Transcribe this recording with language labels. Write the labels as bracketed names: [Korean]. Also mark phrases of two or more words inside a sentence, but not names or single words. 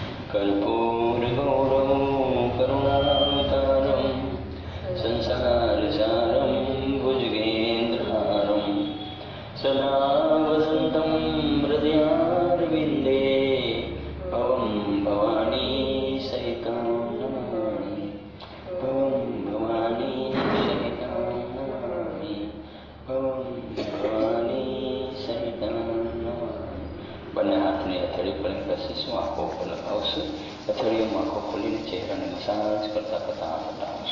[Sanskrit] कर्पूरगौरवं करुणावतारं संसारसारं भुजगेन्द्रहारं सदा वसन्तं हृदयारविन्दे भवं भवानी सहितं नमामि भवं भवानी सहितं नमामि भवं भवानी सहितं नमामि। [Gujarati] બંને હાથની હથેળી પર ઘસીશું, આંખો ઉપર લગાવશું. હથેળીઓમાં આંખો ખોલીને ચહેરાને મસાજ કરતા કરતા આંખ